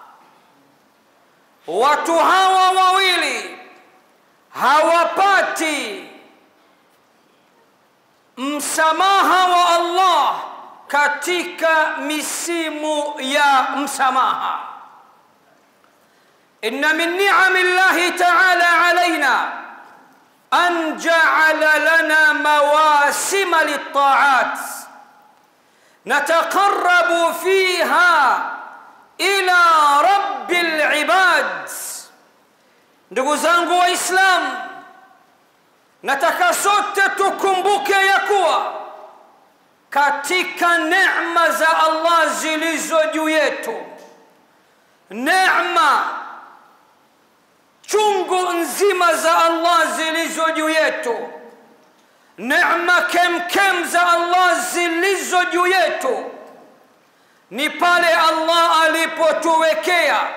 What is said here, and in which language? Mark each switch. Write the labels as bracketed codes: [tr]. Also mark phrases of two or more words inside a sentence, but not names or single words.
[sw] Watu hawa wawili hawapati msamaha wa Allah katika misimu ya msamaha. [ar] إن من نعم الله تعالى علينا أن جعل لنا مواسم للطاعات نتقرب فيها إلى رب العباد. [sw] Ndugu zangu Waislamu, nataka sote tukumbuke ya kuwa katika neema za Allah zilizo juu yetu, neema chungu nzima za Allah zilizo juu yetu, neema kemkem za Allah zilizo juu yetu, ni pale Allah alipotuwekea